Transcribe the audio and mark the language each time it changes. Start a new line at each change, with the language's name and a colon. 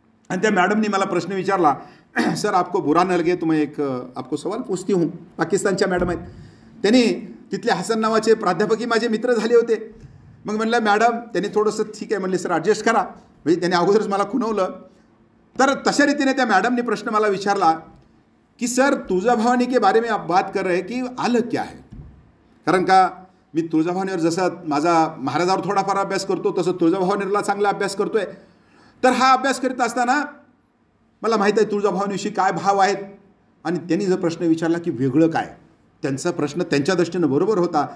Marathi: आणि त्या मॅडमनी मला प्रश्न विचारला, सर
Hindi: आपको बुरा न लगे तो मैं एक आपको सवाल पूछती हूँ.
Marathi: पाकिस्तानच्या मॅडम आहेत. त्यांनी तिथले हसन नावाचे प्राध्यापकही माझे मित्र झाले होते. मग म्हणलं मॅडम, त्यांनी थोडंसं ठीक आहे म्हणले, सर ॲडजस्ट करा. म्हणजे त्यांनी अगोदरच मला खुणवलं. तर तशा रीतीने त्या मॅडमने प्रश्न मला विचारला की सर तुळजाभवानी
Hindi: के बारे में आप बात कर रहे की अलग क्या है.
Marathi: कारण का मी तुळजाभवानीवर जसं माझा महाराजावर थोडाफार अभ्यास करतो तसं तुळजाभवानीला चांगला अभ्यास करतोय. तर हा अभ्यास करीत असताना मला माहीत आहे तुळजाभवानीविषयी काय भाव आहेत. आणि त्यांनी जर प्रश्न विचारला की वेगळं काय, त्यांचा प्रश्न त्यांच्या दृष्टीनं बरोबर होता.